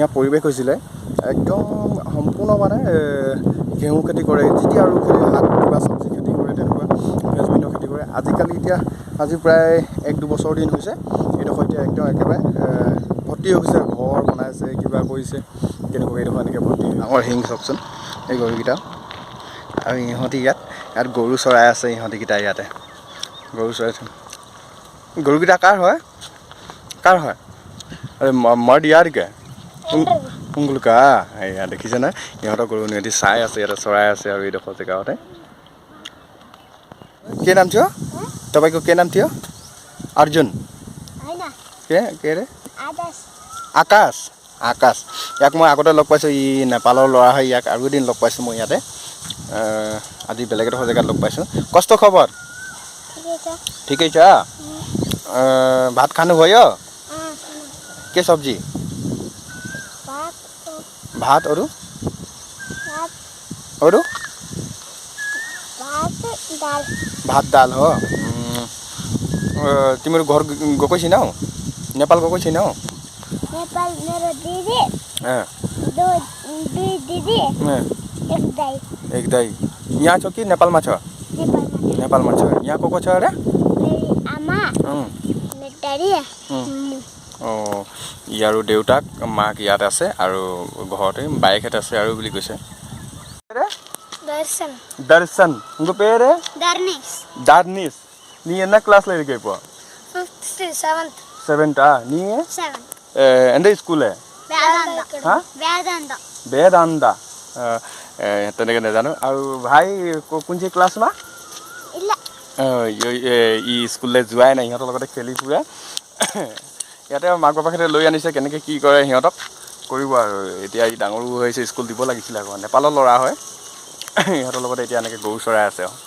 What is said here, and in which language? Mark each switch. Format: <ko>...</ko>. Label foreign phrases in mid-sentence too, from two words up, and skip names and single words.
<as>পৰিৱেশ হৈছিলে একদম সম্পূৰ্ণ মানে ঘেঁহু খেতি কৰে যেতিয়া আৰু খেতি শাক কিবা চব্জি খেতি কৰে তেনেকুৱা ফ্ৰেঞ্চবিনৰ খেতি কৰে আজিকালি এতিয়া আজি প্ৰায় 1-2 বছৰ দিন হৈছে এইডোখৰ এতিয়া একদম একেবাৰে ভৰ্তি হৈ গৈছে ঘৰ বনাইছে কিবা কৰিছে কেনেকুৱা এইডোখৰ এনেকৈ ভৰ্তি ডাঙৰ শিং চাওকচোন এই গৰুকেইটা আৰু ইহঁতি ইয়াত গৰু চৰাই আছে ইহঁতিকেইটা ইয়াতে গৰু চৰাই গৰুকেইটা কাৰ হয় আৰে মাৰ দিয়াৰিকে উংগুলকা এয়া দেখিছে নাই ইহঁতৰ গৰু ইহঁতি চাই আছে ইয়াতে চৰাই আছে আৰু এইডোখৰ জেগাতে</as> <ne>के नाम थियो तपाईँको के नाम थियो अर्जुन के रे আকাশ আকাশ ইয়াক</ne> <as>মই আগতে লগ পাইছোঁ ই নেপালৰ ল'ৰা হয় ইয়াক আৰু এদিন লগ পাইছোঁ মই ইয়াতে আজি বেলেগ এডোখৰ জেগাত লগ পাইছোঁ</as> <ne>कस्तो खबर ठिकै छ भात खानुभयो के सब्जी भात अरू भात दाल हो तिम्रो घर गएको छैनौ नेपाल गएको छैनौ नेपाल मेरो दिदी दुई दिदी एक दाइ यहाँ छ कि नेपालमा छ नेपालमा छ यहाँ को छ अरे मेरी आमा मेटारी</ne> <as>অঁ ই আৰু দেউতাক মাক ইয়াত আছে আৰু ঘৰতে বাইকহেঁত আছে আৰু বুলি কৈছে</as> <hi>दर्शन दर्शन उनको पेर है दार्निस</hi> <ta>நீ என்ன கிளாஸ்ல இருக்க இப்போ 5th 7th 7th நீ 7th எந்த ஸ்கூல்</ta> <as>বেদান্তা তেনেকৈ নাজানো আৰু ভাই</as> <ne>कुनजी क्लासमा</ne> <as>ই স্কুললৈ যোৱাই নাই সিহঁতৰ লগতে খেলি ফুৰে ইয়াতে মাক বাপেকহঁতে লৈ আনিছে কেনেকৈ কি কৰে সিহঁতক কৰিব আৰু এতিয়া ই ডাঙৰো হৈছে স্কুল দিব লাগিছিলে আকৌ নেপালৰ ল'ৰা হয় ইহঁতৰ লগতে এতিয়া এনেকৈ গৰু চৰাই আছে</as>